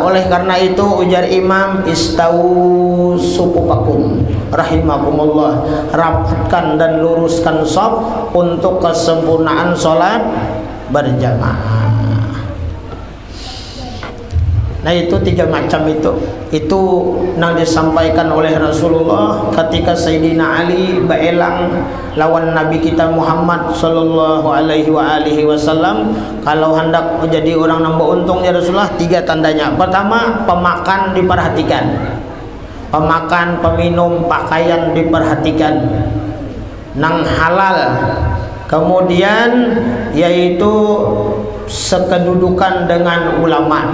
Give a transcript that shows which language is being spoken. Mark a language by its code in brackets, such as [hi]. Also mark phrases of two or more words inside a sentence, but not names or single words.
[id] Oleh karena itu ujar Imam, [ar] istawu sufufakum rahimakumullah, [id] rapatkan dan luruskan shaf untuk kesempurnaan salat berjamaah. Nah, itu tiga macam itu yang disampaikan oleh Rasulullah ketika Sayyidina Ali baelang lawan Nabi kita Muhammad [ar] sallallahu alaihi wasallam. [id] Kalau hendak menjadi orang yang beruntung ya Rasulullah, tiga tandanya. Pertama, pemakan diperhatikan, pemakan, peminum, pakaian diperhatikan, nang halal. Kemudian yaitu sekedudukan dengan ulama.